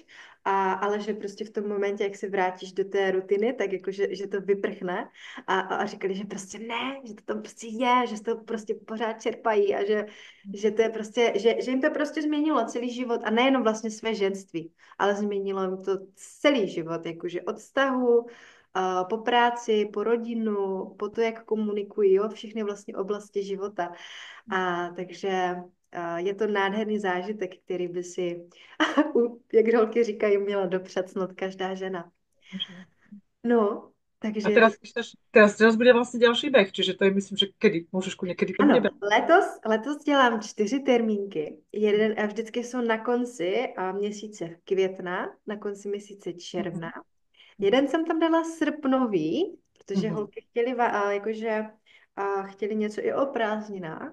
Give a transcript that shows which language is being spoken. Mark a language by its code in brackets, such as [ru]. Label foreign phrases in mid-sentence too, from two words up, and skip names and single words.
[cs] ale že prostě v tom momentě, jak se vrátíš do té rutiny, tak jako, že to vyprchne a říkali, že prostě ne, že to tam prostě je, že z toho prostě pořád čerpají a že to je prostě, že jim to prostě změnilo celý život a nejenom vlastně své ženství, ale změnilo jim to celý život, jakože od vztahu, po práci, po rodinu, po to, jak komunikují, jo, všechny vlastně oblasti života. Takže je to nádherný zážitek, který by si, jak holky říkají, měla dopřát snad každá žena. No, A takže [sk] teraz bude vlastne ďalší beh, čiže to je, myslím, že kedy? Môžeš ku niekedy to bude [cs] ano, [sk] beh. [cs] letos dělám 4 termínky. Jeden a vždycky jsou na konci měsíce května, na konci měsíce června. Jeden jsem tam dala srpnový, protože Mhm. holky chtěli něco i o prázdninách.